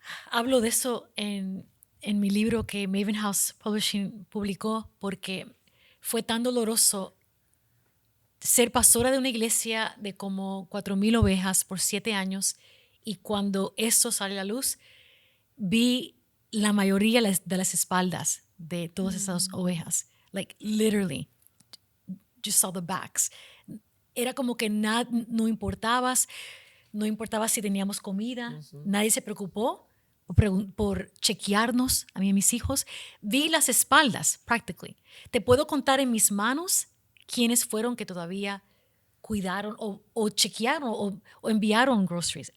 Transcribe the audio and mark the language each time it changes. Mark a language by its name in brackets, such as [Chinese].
[Spanish] Hablo de eso en mi libro que Maven House Publishing publicó, porque fue tan doloroso ser pastora de una iglesia de como 4,000 ovejas por 7 años, y cuando eso sale a la luz, vi la mayoría de las espaldas de todas esas ovejas. [English] Like, literally, just saw the backs. [Spanish] Era como que no importaba si teníamos comida, nadie se preocupó por chequearnos, a mí y a mis hijos. Vi las espaldas, practically. Te puedo contar en mis manos quiénes fueron que todavía cuidaron o chequearon o enviaron groceries.